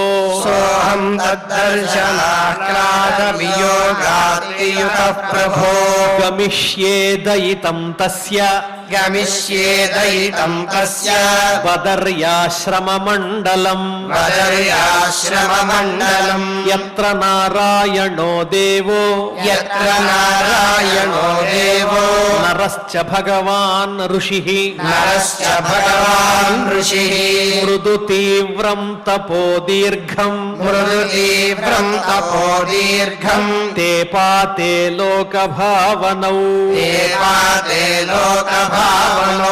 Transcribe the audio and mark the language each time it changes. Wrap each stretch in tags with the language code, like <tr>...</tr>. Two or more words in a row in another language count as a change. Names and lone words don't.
<sa>సోహం తద్దర్శనాహ్లాద వియోగార్తియుతః ప్రభో గమిష్యేదయితం తస్య గమిష్యేదయితం తస్య బదర్యాశ్రమమండలం బదర్యాశ్రమమండలం యత్ర నారాయణో దేవో యత్ర నారాయణో దేవో నరశ్చ భగవాన్ ఋషిః నరశ్చ భగవాన్ ఋషిః మృదు తీవ్రం తపో దీర్ఘం మృదు తీవ్రం తపో దీర్ఘం తే పాతే లోకభావనౌ దేవాతే లోకభావనౌ</sa>